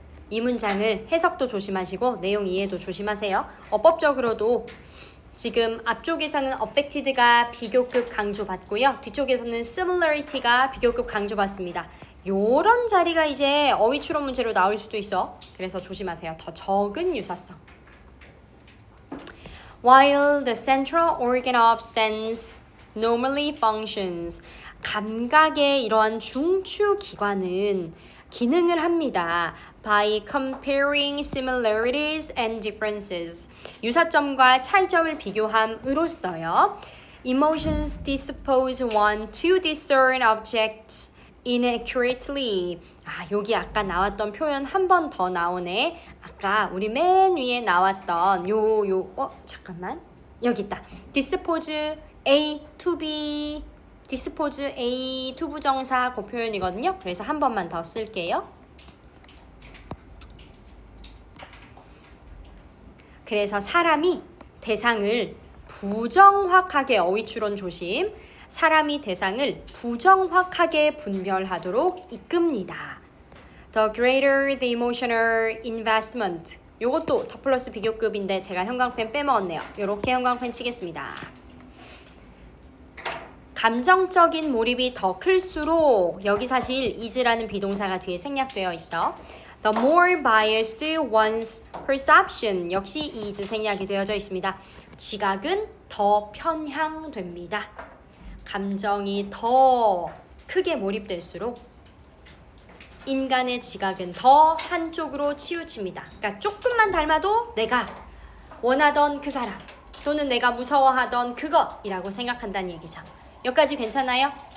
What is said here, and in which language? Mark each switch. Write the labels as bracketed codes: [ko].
[ko] 이 문장을 해석도 조심하시고 내용 이해도 조심하세요. 어법적으로도 지금 앞쪽에서는 affected가 비교급 강조받고요. 뒤쪽에서는 similarity가 비교급 강조받습니다. 요런 자리가 이제 어휘 추론 문제로 나올 수도 있어. 그래서 조심하세요. 더 적은 유사성. [en] While the central organ of sense normally functions, [ko] 감각의 이러한 중추 기관은 기능을 합니다. [en] By comparing similarities and differences, [ko] 유사점과 차이점을 비교함으로써요. [en] Emotions dispose one to discern objects inaccurately. [ko] 여기 아까 나왔던 표현 한 번 더 나오네. 아까 우리 맨 위에 나왔던 잠깐만. 여기 있다. dispose A to B, dispose A 투부정사 그 표현이거든요. 그래서 한 번만 더 쓸게요. 그래서 사람이 대상을 부정확하게, 어휘추론 조심, 사람이 대상을 부정확하게 분별하도록 이끕니다. [en] The greater the emotional investment. [ko] 요것도 더 플러스 비교급인데 제가 형광펜 빼먹었네요. 요렇게 형광펜 치겠습니다. 감정적인 몰입이 더 클수록, 여기 사실 is라는 비동사가 뒤에 생략되어 있어. [en] The more biased one's perception, [ko] 역시 [en] is [ko] 생략이 되어져 있습니다. 지각은 더 편향됩니다. 감정이 더 크게 몰입될수록 인간의 지각은 더 한쪽으로 치우칩니다. 그러니까 조금만 닮아도 내가 원하던 그 사람 또는 내가 무서워하던 그것이라고 생각한다는 얘기죠. 여기까지 괜찮아요?